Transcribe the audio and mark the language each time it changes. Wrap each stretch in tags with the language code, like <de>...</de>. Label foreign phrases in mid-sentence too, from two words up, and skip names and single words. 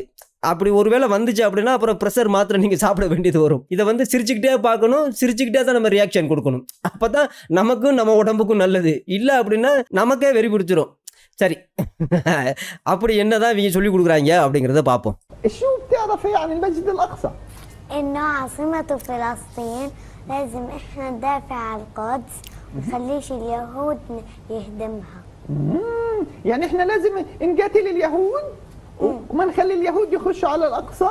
<ta>அப்படி ஒருவேளை வந்துச்சு அப்படின்னா அப்புறம் ப்ரெஷர் மாத்திரம் நீங்கள் சாப்பிட வேண்டியது வரும். இதை சிரிச்சுக்கிட்டே பார்க்கணும், சிரிச்சுக்கிட்டே தான் நம்ம ரியாக்ஷன் கொடுக்கணும். அப்போ தான் நமக்கும் நம்ம உடம்புக்கும் நல்லது. இல்லை அப்படின்னா நமக்கே வெறி பிடிச்சிரும். சரி, அப்படி என்னதான் இவங்க சொல்லி கொடுக்குறாங்க அப்படிங்கிறத பார்ப்போம்.</ta> <ar>شو بتعرفي عن المسجد الأقصى؟ إنه عاصمة فلسطين، لازم إحنا ندافع عن القدس ونخليش اليهود يهدمها. يعني إحنا لازم نقاتل اليهود وما نخلي اليهود يخشوا على الأقصى.</ar>